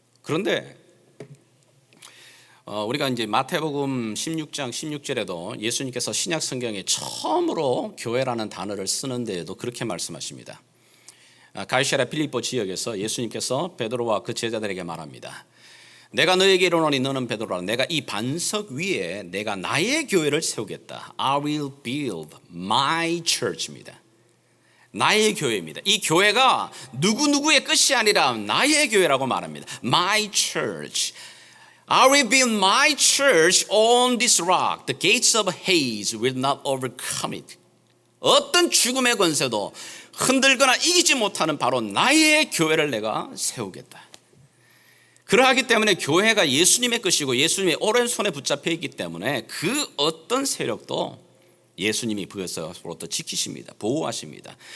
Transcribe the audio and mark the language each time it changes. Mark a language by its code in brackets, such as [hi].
[ko] 그런데 우리가 이제 마태복음 16장 16절에도 예수님께서 신약 성경에 처음으로 교회라는 단어를 쓰는 데에도 그렇게 말씀하십니다. 가이사랴 빌립보 지역에서 예수님께서 베드로와 그 제자들에게 말합니다. 내가 너에게 이르노니 너는 베드로라. 내가 이 반석 위에 내가 나의 교회를 세우겠다. [en] I will build my church입니다. [ko] 나의 교회입니다. 이 교회가 누구누구의 끝이 아니라 나의 교회라고 말합니다. [en] My church. I will build my church on this rock. The gates of Hades will not overcome it. [ko] 어떤 죽음의 권세도 흔들거나 이기지 못하는 바로 나의 교회를 내가 세우겠다. 그러하기 때문에 교회가 예수님의 것이고 예수님의 오른손에 붙잡혀 있기 때문에 그 어떤 세력도 예수님이 그것으로부터 지키십니다. 보호하십니다.